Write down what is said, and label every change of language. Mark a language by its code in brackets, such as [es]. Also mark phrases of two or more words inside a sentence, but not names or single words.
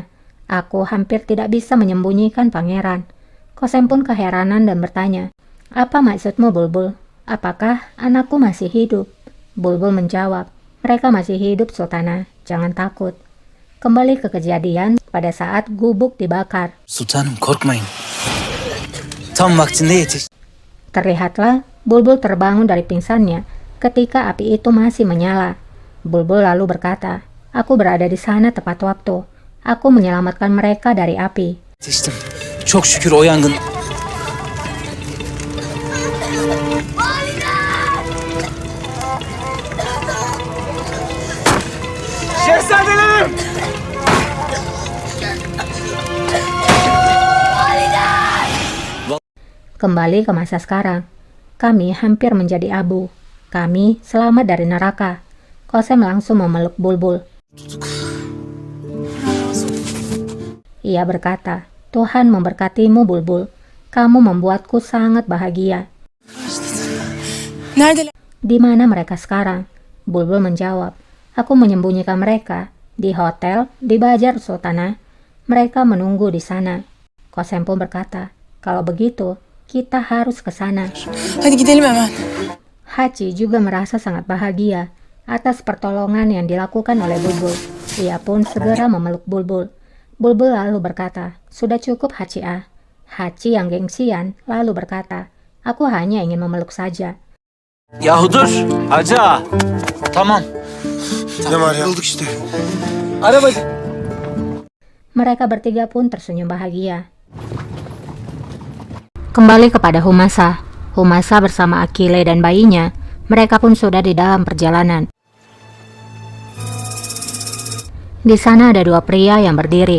[id] Aku hampir tidak bisa menyembunyikan pangeran. Kosem pun keheranan dan bertanya, apa maksudmu Bulbul? Apakah anakku masih hidup? Bulbul menjawab, mereka masih hidup Sultana, jangan takut. Kembali ke kejadian pada saat gubuk dibakar. [tr] Sultanım korkmayın. Tam vaktinde yetiş. [id] Terlihatlah Bulbul terbangun dari pingsannya ketika api itu masih menyala. Bulbul lalu berkata, aku berada di sana tepat waktu. Aku menyelamatkan mereka dari api. [tr] Yetiştim. Çok şükür o yangın. Şehzadelerim! [id] Kembali ke masa sekarang. Kami hampir menjadi abu. Kami selamat dari neraka. Kosem langsung memeluk Bulbul. Ia berkata, Tuhan memberkatimu Bulbul. Kamu membuatku sangat bahagia. Di mana mereka sekarang? Bulbul menjawab, aku menyembunyikan mereka di hotel di Bajar Sultana. Mereka menunggu di sana. Kosem pun berkata, kalau begitu, kita harus ke sana. [tr] Hadi gidelim hemen. [id] Hachi juga merasa sangat bahagia atas pertolongan yang dilakukan oleh Bulbul. Ia pun segera memeluk Bulbul. Bulbul lalu berkata, sudah cukup Hachi ah. Hachi yang gengsian lalu berkata, aku hanya ingin memeluk saja. [tr] Yahu dur. Haca. Tamam. Ne var ya? Bulduk işte. Araba. [id] Mereka bertiga pun tersenyum bahagia. Kembali kepada Humasa. Humasa bersama Akile dan bayinya, mereka pun sudah di dalam perjalanan. Di sana ada dua pria yang berdiri.